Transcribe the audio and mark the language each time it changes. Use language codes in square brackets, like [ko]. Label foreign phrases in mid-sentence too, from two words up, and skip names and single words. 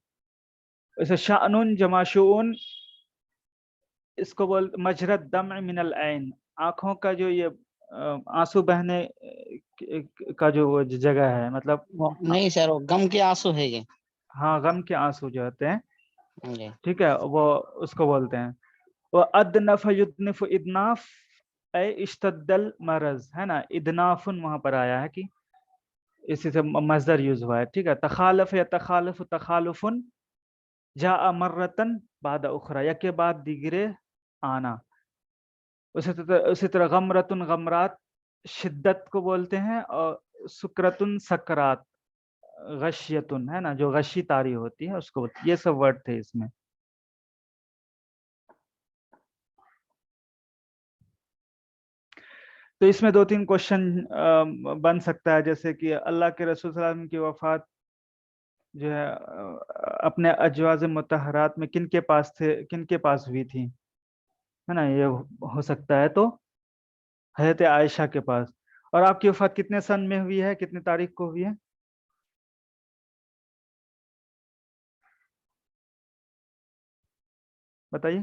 [hi] इसे [ar] شأنٌ جماشٌ, [hi] इसको बोल मजरद [ar] دمع من العين, [hi] आंखों का जो ये आंसू बहने का जो वो जगह है, मतलब नहीं सर, वो गम के आंसू है ये। हाँ, गम के आंसू जो होते हैं, जी। ठीक है, वो उसको बोलते हैं। वो [ar] أدنف يدنف إدناف أي اشتد مرض, [hi] है ना, इदनाफुन वहां पर आया है कि इसी से मजदर यूज हुआ है, ठीक है। [ar] تخالف يا تخالف تخالفًا جاء مرةً بعد أخرى, [hi] या के बाद दिगरे आना। उसी तरह [ar] غمرةٌ غمرات [hi] शिद्दत को बोलते हैं, और [ar] سكرةٌ سكرات، غشيةٌ, [hi] है ना, जो गशी तारी होती है उसको, ये सब वर्ड थे इसमें। तो इसमें 2-3 क्वेश्चन बन सकता है, जैसे कि अल्लाह के रसूल [ar] صلى الله عليه وسلم [hi] की वफात जो है अपने [ar] أزواج مطهرات [hi] में किन के पास थे, किन के पास हुई थी, है ना, ये हो सकता है। तो हजरत आयशा के पास। और आपकी वफात कितने सन में हुई है, कितने तारीख को हुई है, बताइए।